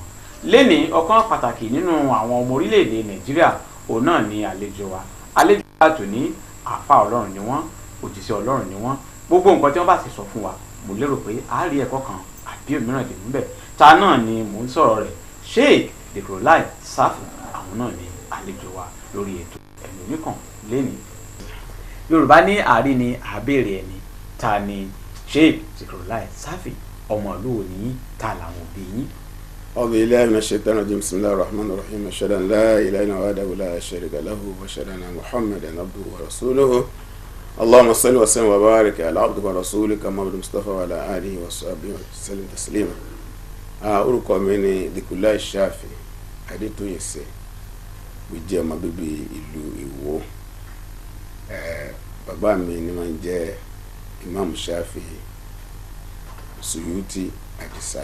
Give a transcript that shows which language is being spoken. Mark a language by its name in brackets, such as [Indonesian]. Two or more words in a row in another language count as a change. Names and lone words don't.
[Yoruba] Lénìí ọ̀kan pàtàkì nínú àwọn ọmọ orílẹ̀-èdè Nàìjíríà òun náà ni àlejò wa tòní àfa Ọlọ́run ni wọ́n òjíṣẹ́ Ọlọ́run ni wọ́n gbogbo nǹkan tí wọ́n bá sì sọ fún wa mo lérò pé a rí ẹ̀kọ́ kan àbí òmíràn dìmú bẹ́ẹ̀ ta náà ni mò ń sọ̀rọ̀ rẹ̀ Sheikh Dhikrlahi Safi àwọn náà ni àlejò wa lórí ètò ẹnu oníkàn lénìí. Yorùbá ní àárí ni àbèrè ẹni ta ni Sheikh Dhikrlahi Safi ọmọ ìlú òní ta làwọn òbí yín. [Arabic] أعوذ بالله من الشيطان الرجيم بسم الله الرحمن الرحيم أشهد أن لا إله إلا الله وحده لا شريك له وأشهد أن محمدا عبده ورسوله اللهم صل وسلم وبارك على عبدك ورسولك محمد المصطفى وعلى آله وصحبه وسلم تسليما. [Yoruba] orúkọ mi ni Dhikrlahi Safi Adétóyèsè mo jẹ́ ọmọ bíbí ìlú Ìwó. Bàbá mi ni máa ń jẹ́ Imam Shafi Suyuti Adisa.